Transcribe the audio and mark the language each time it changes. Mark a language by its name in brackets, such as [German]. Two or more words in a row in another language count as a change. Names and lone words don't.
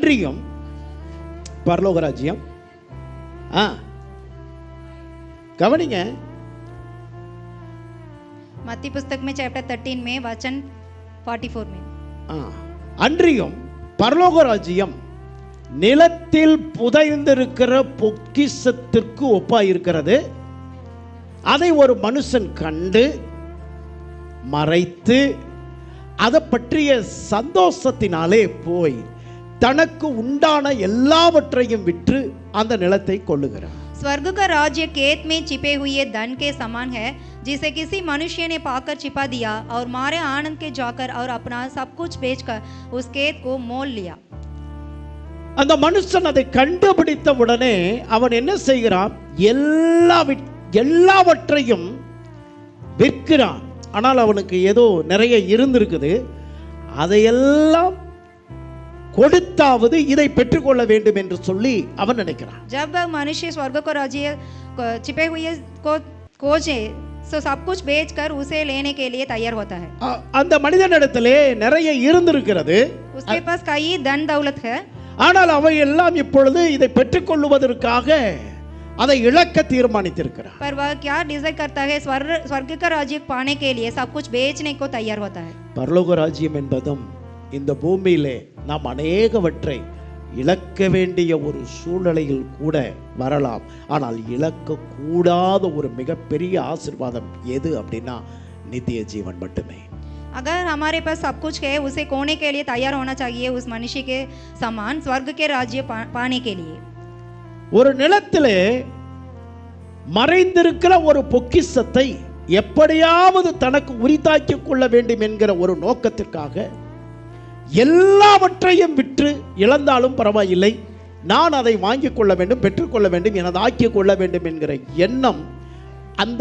[Tamil] அன்றியும் பரலோக ராஜ்யம் கவனிங்க. [Hindi] मत्ती पुस्तक में चैप्टर 13 में वचन 44 में [Tamil] அன்றியும் பரலோக ராஜ்யம் நிலத்தில் புதைந்திருக்கிற பொக்கிஷத்திற்கு ஒப்பாயிருக்கிறது. அதை ஒரு மனுஷன் கண்டு மறைத்து அதை பற்றிய சந்தோஷத்தினாலே போய் தனக்கு உண்டான எல்லாவற்றையும் விற்று அந்த நிலத்தை கொள்ளுகிறார். [Hindi] स्वर्ग का राज्य खेत में छिपे हुए धन के समान है, जिसे किसी मनुष्य ने पाकर छिपा दिया और मारे आनंद के जाकर और अपना सब कुछ बेचकर उस खेत को मोल लिया. [Tamil] அந்த மனுஷன் அதை கண்டுபிடித்த உடனே அவன் என்ன செய்கிறான்? எல்லாவற்றையும் விற்கிறான். ஆனால் அவனுக்கு ஏதோ நிறைய இருந்திருக்குது. அதையெல்லாம் கொடுத்தாவது இதை பெற்றுக்கொள்ள வேண்டும் என்று சொல்லி அவன் நினைக்கிறான். [Hindi] जब मनुष्य स्वर्ग को राज्य छिपे हुए को खोजे तो सब कुछ बेचकर उसे लेने के लिए तैयार होता है. [Tamil] அந்த மனிதனிடத்திலே நிறைய இருந்திருக்கிறது. [Hindi] उसके पास कई धन दौलत है. [Tamil] ஆனால் அவை எல்லாம் இப்பொழுது இதை பெற்றுக்கொள்வதற்காக அதை இழக்க தீர்மானித்திருக்கிறார். [Hindi] पर वह क्या डिसाइड करता है? स्वर्ग का राज्य पाने के लिए सब कुछ बेचने को तैयार होता है. [Tamil] பரலோக ராஜ்யம் என்பதும் இந்த பூமியிலே நாம் அநேகவற்றை இழக்க வேண்டிய ஒரு சூழ்நிலையில் கூட வரலாம். ஆனால் இழக்க கூடாத ஒரு மிகப்பெரிய ஆசீர்வாதம் எது அப்படின்னா நித்திய ஜீவன் மட்டுமே. [Hindi] अगर हमारे पास सब कुछ है, उसे खोने के लिए तैयार होना चाहिए उस मनुष्य के समान स्वर्ग के राज्य पाने के लिए. [Tamil] ஒரு நிலத்திலே மறைந்திருக்கிற ஒரு பொக்கிஷத்தை எப்படியாவது தனக்கு உரித்தாக்கிக் கொள்ள வேண்டும் என்கிற ஒரு நோக்கத்திற்காக எல்லாவற்றையும் விற்று இழந்தாலும் பரவாயில்லை, நான் அதை வாங்கிக் கொள்ள வேண்டும், பெற்றுக்கொள்ள வேண்டும், எனது ஆக்கிக் கொள்ள வேண்டும் என்கிற எண்ணம் அந்த